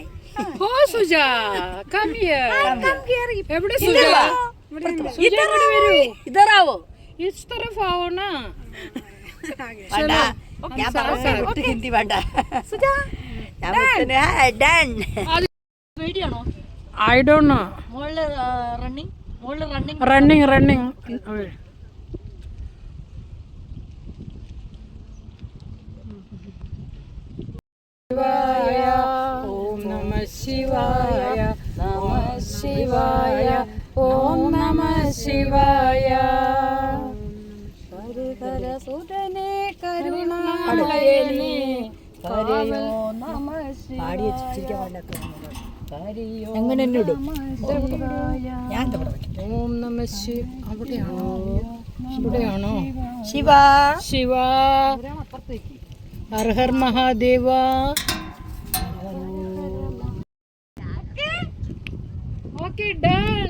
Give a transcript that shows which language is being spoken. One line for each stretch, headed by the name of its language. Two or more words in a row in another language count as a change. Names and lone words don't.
Malayalam: ഓ സുജ,
English: come here.
Malayalam: എവിടെ സുജ?
Hindi: इधर आओ? ഇസ് तरफ आओ ना.
Malayalam: ഞാൻ പറഞ്ഞു ഹിന്ദി വേണ്ട. സുജ ഡൺ. വീഡിയോണോ?
English: I don't know.
Malayalam: മോളില് റണ്ണിങ്.
English: Running.
Sanskrit: ॐ नमः शिवाय, नमः शिवाय, ॐ नमः शिवाय. हरे सुदने करुणायने, हरे नमः शिवाय.
Malayalam: എങ്ങനെ എന്നെ ഇടും? ഞാൻ ഓം നമ അവിടെയാണോ? ശിവ
Hindi: शिव हर हर महादेव.
English: Okay done.